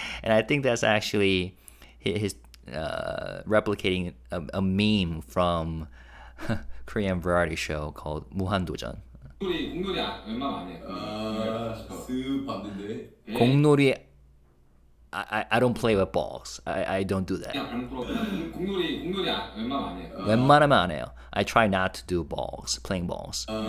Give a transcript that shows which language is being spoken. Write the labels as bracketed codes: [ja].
[en] And I think that's actually his replicating a meme from Korean variety show called 무한도전. [ko] 공놀이 웬만하면 안 해. 쓱 봤는데. [en] 공놀이 I don't play with balls. I don't do that. [ko] 그냥 공놀이 웬만하면 안 해. 웬만하면 안 해요. [en] I try not to do playing balls.